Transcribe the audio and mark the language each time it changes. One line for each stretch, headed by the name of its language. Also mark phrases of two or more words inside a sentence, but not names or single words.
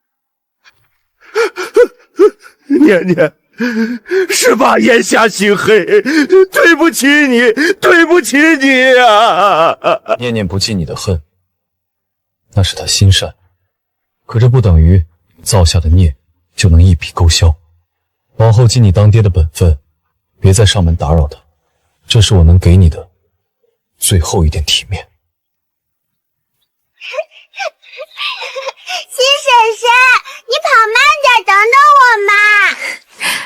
Chinese: 念念，是爸眼下心黑，對不起你，對不起你啊！念念不記你的恨，那是他心善，可這不等於造下的孽就能一筆勾銷。往後盡你當爹的本分，別再上門打擾他，這是我能給你的最後一點體面。新嬸嬸，你跑慢點，等等我嘛！